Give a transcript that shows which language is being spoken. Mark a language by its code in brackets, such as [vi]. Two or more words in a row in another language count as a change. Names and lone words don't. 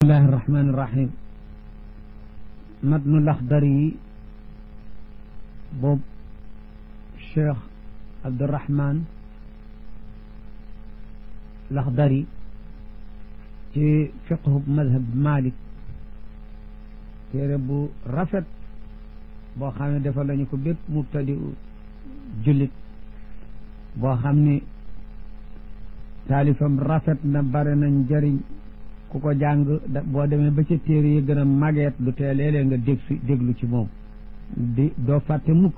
[ar] الله الرحمن الرحيم متن الأخضري بوب الشيخ عبد الرحمن الأخضري في فقه مذهب مالك [wo] téere bu rafet boo xam ne defal lañu ko bépp mubtadi jullit boo xam ni taalifam rafet na bare nañ njëriñ ku ko jàng boo demee ba ca téere yi gën a mageet lu tee léeg-léeg nga déglu ci moom di doo fàtte mukk